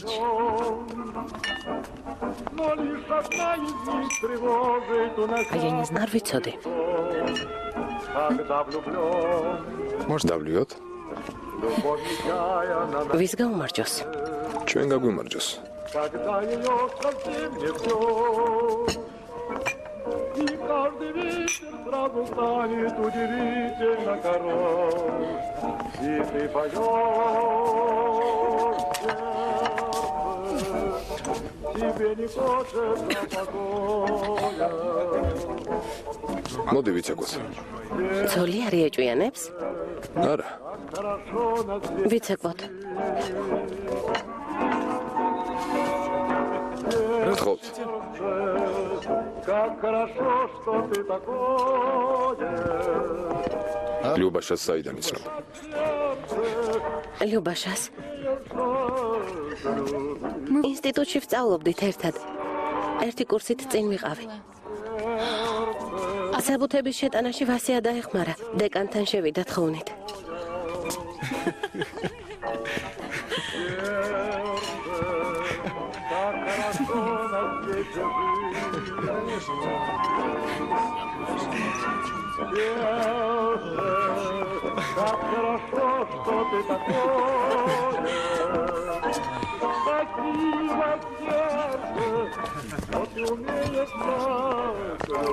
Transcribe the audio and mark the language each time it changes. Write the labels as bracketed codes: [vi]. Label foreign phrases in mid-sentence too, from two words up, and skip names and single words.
[ka] არ ვიცოდი. დავლიოთ? ვის გაუმარჯოს? ჩვენ გაგვიმარჯოს. [ru] И каждый вечер сразу станет удивительно хорош. И ты поешь сердце, тебе не хочется покоя. [ka] მოდი ვიცეკვოთ. ცოლი არ იეჭვიანებს? არა. [ru] Хорошо на свете, [ka] ვიცეკვოთ. გთხოვთ. [ru] как хорошо, что ты такое. [ka] ლიუბაშას საიდან იცნობ? ლიუბაშას ინსტიტუტში ვსწავლობდით ერთად. ერთი კურსით წინ ვიყავი. საბუთების შეტანაში ვასია დაეხმარა. დეკანთან შევიდა თხოვნით. [ru] Как хорошо, что ты такое. Спасибо, сердце, что ты умеешь нас